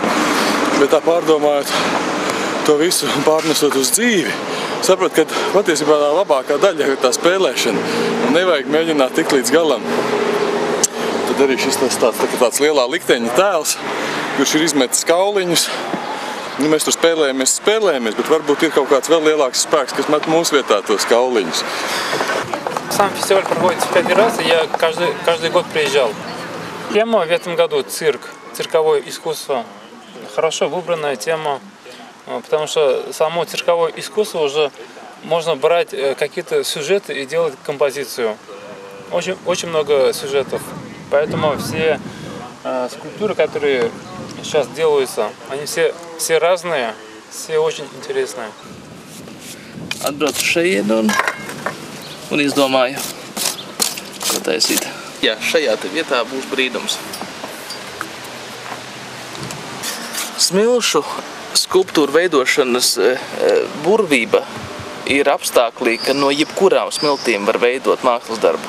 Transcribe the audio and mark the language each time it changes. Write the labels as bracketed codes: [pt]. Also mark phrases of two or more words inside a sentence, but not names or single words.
[lv] Bet tā pārdomājot to visu un pārnesot uz dzīvi, saprot, ka patiesībā tā labākā daļa ir tā spēlēšana. Un nevajag mēģināt tikt līdz galam. Tad arī šis tāds lielā likteņa tēls, kurš ir izmetis kauliņus. Mēs tur spēlējamies, bet varbūt ir kaut kāds vēl lielāks spēks, kas met mūsu vietā tos kauliņus. [ru] Сам фестиваль проводится в 5 раз, и я каждый год приезжал. Тема в этом году цирк, цирковое искусство. Хорошо выбранная тема, потому что само цирковое искусство уже можно брать какие-то сюжеты и делать композицию. Очень много сюжетов, поэтому все скульптуры, которые сейчас делаются, они все разные, все очень интересные. [lv] Atbraucu šeit un izdomāju, ko taisīt. Jā, šajā vietā būs brīdums. Smilšu skulptūru veidošanas burvība ir apstāklī, ka no jebkurām smiltīm var veidot mākslas darbu.